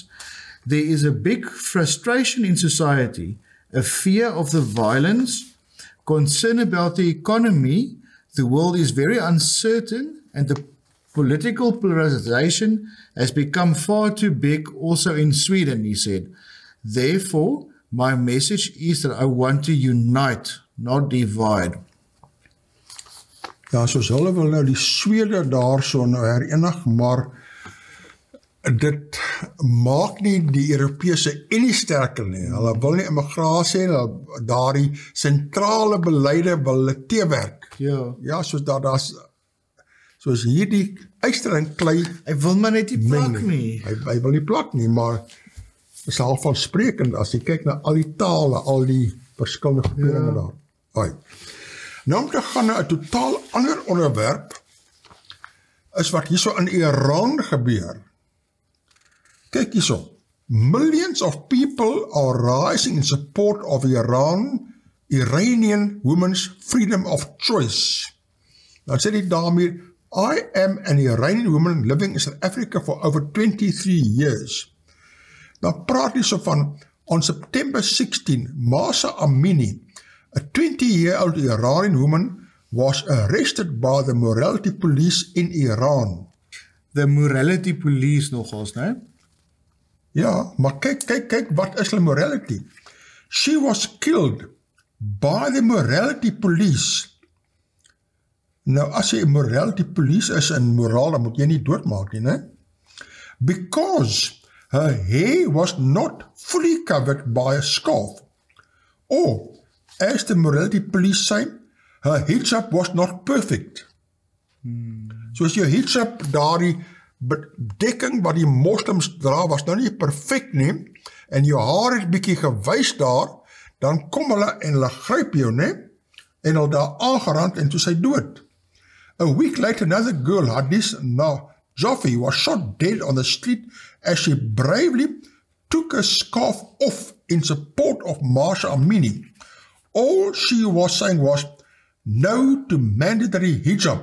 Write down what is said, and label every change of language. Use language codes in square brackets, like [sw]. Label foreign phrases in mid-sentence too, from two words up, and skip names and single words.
[en] There is a big frustration in society, a fear of the violence, concern about the economy. The world is very uncertain, and the political polarization has become far too big also in Sweden, he said. Therefore, my message is that I want to unite, not divide. [af] Ja, soos hulle wil nou die Swede daarso nou herenig, maar dit maak nie die Europese Unie sterker nie. Hulle wil nie immigrasie, hulle daardie sentrale beleide wil hulle teewerk. Ja, soos hierdie yster en klei. Hy wil maar net nie plak nie. Hy wil nie plak nie, maar is al van sprekend as jy kyk na al die tale, al die verskillende groeperinge daar. Hoi. Nou om te gaan na 'n totaal ander onderwerp, is wat hierso in Iran gebeur. Kyk hierso. [en] Millions of people are rising in support of Iranian women's freedom of choice. [af] Nou sê die dame hier, [en] I am an Iranian woman living in South Africa for over 23 years. [af] Dan praat hy so van, [en] on September 16, Mahsa Amini, a 20-year-old Iranian woman, was arrested by the morality police in Iran. The morality police [af] nogals, né? Ja, maar kyk, wat is die morality? [en] She was killed by the morality police. [af] Nou, as jy [en] morality police [af] is in moraal, dan moet jy nie doodmaak nie, né? [en] Because her hair was not fully covered by a scarf. Or, as the morality police say, her hijab was not perfect. [af] So as jou hijab, daardie bedekking wat die moslims dra, was nou nie perfect nie, en jou haar het bietjie gewys daar, dan kom hulle en hulle gryp jou, ne? En hulle daar aangerand en toe sy dood. [en] A week later, another girl, Hadis Najafi, was shot dead on the street as she bravely took a scarf off in support of Mahsa Amini. All she was saying was, no to mandatory hijab.